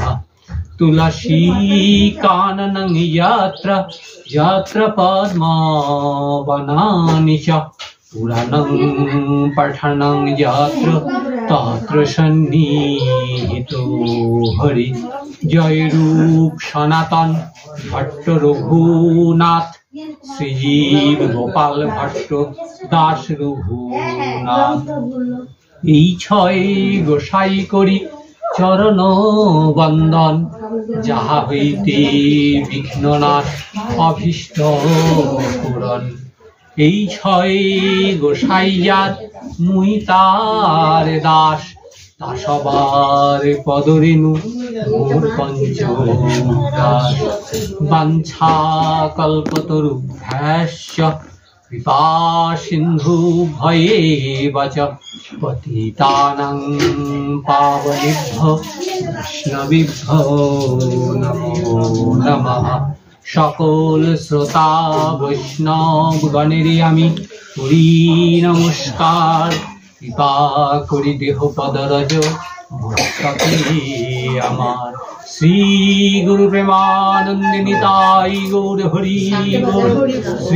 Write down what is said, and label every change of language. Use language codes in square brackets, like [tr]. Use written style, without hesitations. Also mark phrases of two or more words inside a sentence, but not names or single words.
[sa] तुलसी काननं यत्र यत्र पद्मवनानि च पुराणं पठनं यत्र तत्र सन्निहितो हरि। [bn] जय रूप सनातन भट्ट रघुनाथ श्रीजीव गोपाल भट्ट दास रघुनाथ। এই ছয় গোসাই করি চরণ বন্দন যাহা হইতে বিঘ্ননাশ অভীষ্ট পূরণ। এই ছয় গোসাই যার মুই তার দাস তা সবার পদরেণু মোর পঞ্চদাস। [sa] বাঞ্ছা কল্পতরুভ্যাশ্চ কৃপা সিন্ধু ভয়েব চ পতিতানাং পাবনেভ্যো বৈষ্ণবেভ্যো নমো নমঃ। [bn] সকল শ্রোতা বৈষ্ণব গণেরে আমি করি নমস্কার। কৃপা করি দেহ পদরজ মস্তকে আমার। শ্রী গুরু প্রেমানন্দে নিতাই গৌর হরি গৌর।